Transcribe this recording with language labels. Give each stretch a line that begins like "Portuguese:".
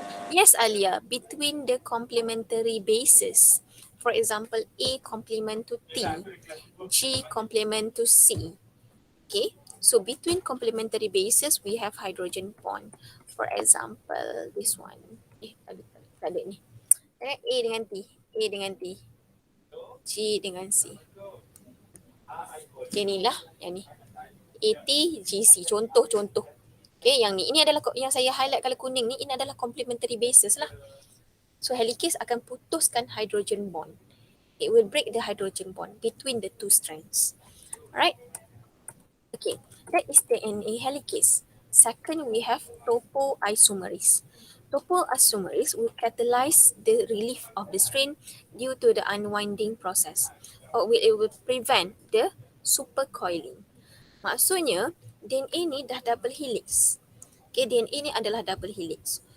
English: Yes, Alia, between the complementary bases. For example, A complement to T, G complement to C. Okay, so between complementary bases, we have hydrogen bond. For example, this one.
Malay: Tak ada ni. A dengan T, A dengan T, G dengan C. Okay, ni lah yang ni. ATGC, contoh-contoh. Okay, yang ni. Ini adalah yang saya highlight kalau kuning ni, ini adalah complementary bases lah. So helicase akan putuskan hydrogen bond.
English: It will break the hydrogen bond between the two strands. Alright? Okay, that is the DNA helicase. Second, we have topoisomerase. Topoisomerase will catalyze the relief of the strain due to the unwinding process, or it will prevent the supercoiling.
Malay: Maksudnya, DNA ni dah double helix. Okay, DNA ni adalah double helix.